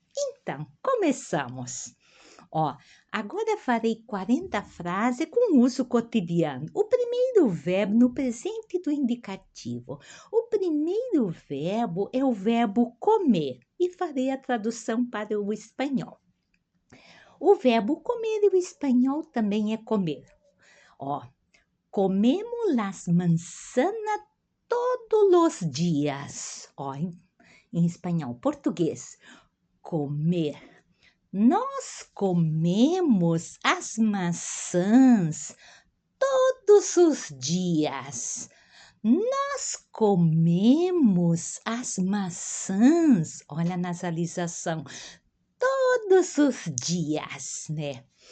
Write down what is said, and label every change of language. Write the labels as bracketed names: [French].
[Portuguese] Então, começamos. Agora farei 40 frases com uso cotidiano. O primeiro verbo no presente do indicativo. O primeiro verbo é o verbo comer e farei a tradução para o espanhol. O verbo comer em espanhol também é comer. [Spanish] Comemos las manzanas todos los dias. [Portuguese] Em espanhol, português. Comer. Nós comemos as maçãs todos os dias. Nós comemos as maçãs, olha a nasalização, todos os dias, né?